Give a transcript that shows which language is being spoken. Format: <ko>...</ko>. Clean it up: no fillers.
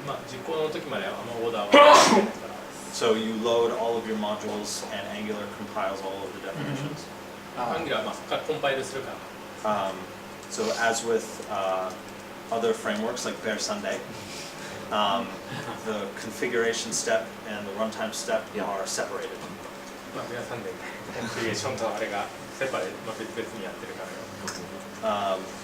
<ja>実行の時までオーダーはないから。</ja> <en>So you load all of your modules and Angular compiles all of the definitions.</en> <ja>Angular はそこからコンパイルするから。</ja> <en>So as with other frameworks like Bear Sunday, the configuration step and the runtime step are separated.</en> <ja>皆さんでコンフィギュレーションとあれがセパレ別々にやってるからよ。</ja>